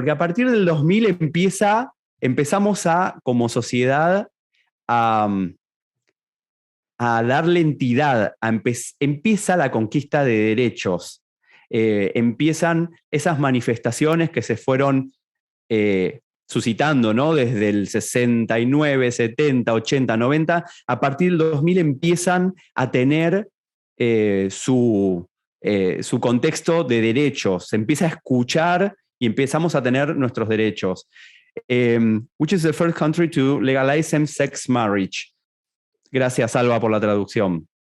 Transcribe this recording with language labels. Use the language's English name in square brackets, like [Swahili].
[Spanish] Porque a partir del 2000 empezamos como sociedad a darle entidad, empieza la conquista de derechos, empiezan esas manifestaciones que se fueron suscitando, ¿no? Desde el 69, 70, 80, 90, a partir del 2000 empiezan a tener su contexto de derechos, se empieza a escuchar y empezamos a tener nuestros derechos. [English] Which is the first country to legalize same-sex marriage? [Spanish] Gracias, Alba, por la traducción.